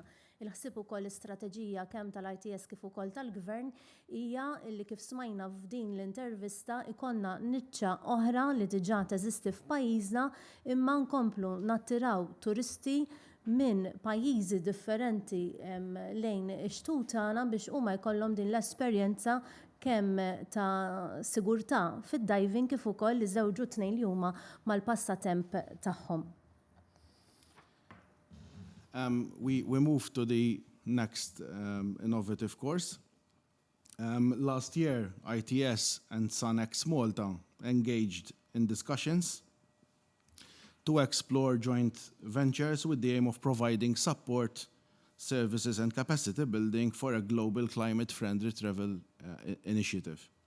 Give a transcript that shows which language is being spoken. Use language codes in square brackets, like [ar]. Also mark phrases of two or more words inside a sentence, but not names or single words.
[mt] Il-ħsieb ukoll l-istrateġija kemm tal-ITS kif ukoll tal-Gvern hija li kif smajna f'din l-intervista ikonna niċċa oħra li diġà teżisti f'pajjiżna imma nkomplu nattiraw turisti minn pajjiżi differenti lejn ix-xtutana biex huma jkollhom din l-esperjenza kemm ta' sigurtà fid-diving kif ukoll iżewġu tnejn li huma mal-passatemp tagħhom. [en] We move to the next innovative course. Last year, ITS and SUNx Malta engaged in discussions to explore joint ventures with the aim of providing support, services and capacity building for a global climate-friendly travel initiative.